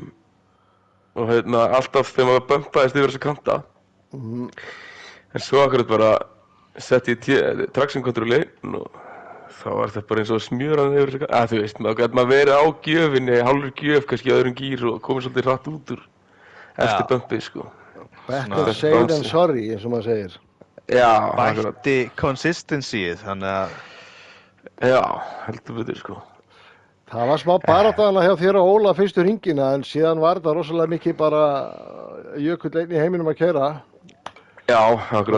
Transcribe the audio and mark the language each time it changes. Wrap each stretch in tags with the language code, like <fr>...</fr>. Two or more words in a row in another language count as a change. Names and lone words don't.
<is>Og hérna, alltaf þegar maður bömpaðist yfir þessa kanta. En svo akkurat bara setti ég</is> <en>traction control</en> <is>í einn og þá var þetta bara eins og smjöran yfir þessa kanta. Þú veist, maður gæti verið á gjöfinni, hálfur gjöf kannski í öðrum gír og komið svolítið hratt út úr eftir bumpið, sko.</is> <en>Better safe than sorry,</en> <is>eins og maður segir. Já, bætti consistencyið, þannig að já, heldur betur, sko. Það var smá barátta hjá þér og Óla fyrstu hringina, en síðan var þetta rosalega mikið bara Jökull einn í heiminum að keyra. Já, akkurat.</is>